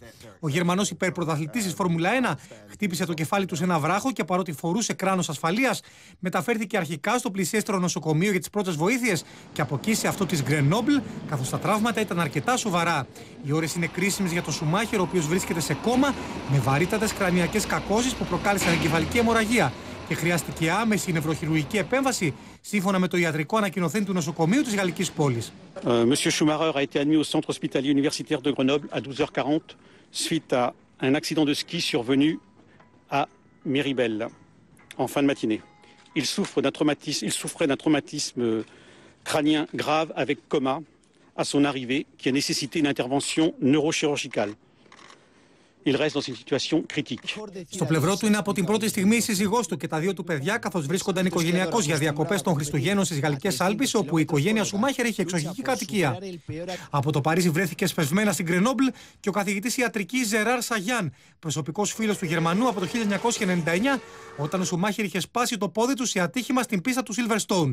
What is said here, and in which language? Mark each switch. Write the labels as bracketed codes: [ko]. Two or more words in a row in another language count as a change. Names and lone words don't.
[el] Ο Γερμανός υπερπρωταθλητής της Φόρμουλα 1 χτύπησε το κεφάλι του σε ένα βράχο και παρότι φορούσε κράνος ασφαλείας, μεταφέρθηκε αρχικά στο πλησιέστερο νοσοκομείο για τις πρώτες βοήθειες και από εκεί σε αυτό της Γκρενόμπλ, καθώς τα τραύματα ήταν αρκετά σοβαρά. Οι ώρες είναι κρίσιμες για τον Σουμάχερ, ο οποίος βρίσκεται σε κόμμα με βαρύτατες κρανιακές κακώσεις που προκάλεσαν εγκεφαλική αιμορραγία και χρειάστηκε άμεση νευροχειρουργική επέμβαση, σύμφωνα με το ιατρικό ανακοινωθέν του νοσοκομείου της γαλλικής πόλης. [fr] Monsieur Schumacher a été admis au centre hospitalier universitaire de Grenoble à 12h40 suite à un accident de ski survenu à Méribel en fin de matinée. Il souffrait d'un traumatisme crânien grave avec coma à son arrivée qui a nécessité une intervention neurochirurgicale. Il reste dans une situation critique. [el] Στο πλευρό του είναι από την πρώτη στιγμή η σύζυγός του και τα δύο του παιδιά, καθώς βρίσκονταν οικογενειακώς για διακοπές των Χριστουγέννων στις Γαλλικές Άλπεις, όπου η οικογένεια Σουμάχερ είχε εξοχική κατοικία. Από το Παρίσι βρέθηκε σπευσμένα στην Γκρενόμπλ και ο καθηγητής ιατρικής Ζεράρ Σαγιάν, προσωπικός φίλος του Γερμανού από το 1999, όταν ο Σουμάχερ είχε σπάσει το πόδι του σε ατύχημα στην πίστα του Silverstone.